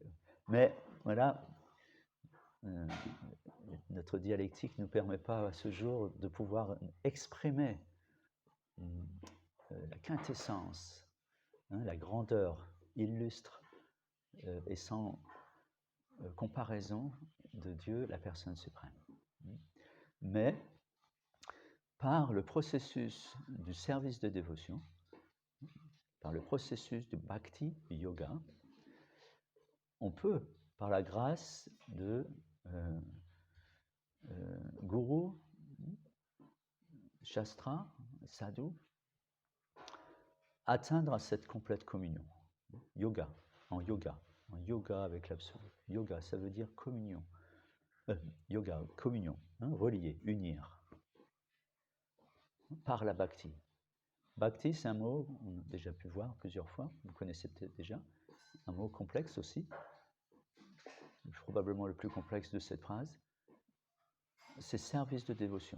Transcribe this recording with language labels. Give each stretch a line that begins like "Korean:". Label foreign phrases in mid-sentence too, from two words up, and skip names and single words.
French: Mais voilà, notre dialectique ne nous permet pas à ce jour de pouvoir exprimer la quintessence, la grandeur illustre et sans comparaison de Dieu, la personne suprême. Mais par le processus du service de dévotion, par le processus du bhakti, du yoga, on peut, par la grâce de
Sanskrit: guru, shastra, sadhu,
French: atteindre à cette complète communion. Yoga avec l'absolu. Yoga, ça veut dire communion. Yoga, communion, relier, unir, par la bhakti. Bhakti, c'est un mot, on a déjà pu voir plusieurs fois, vous connaissez peut-être déjà, un mot complexe aussi, probablement le plus complexe de cette phrase, c'est service de dévotion.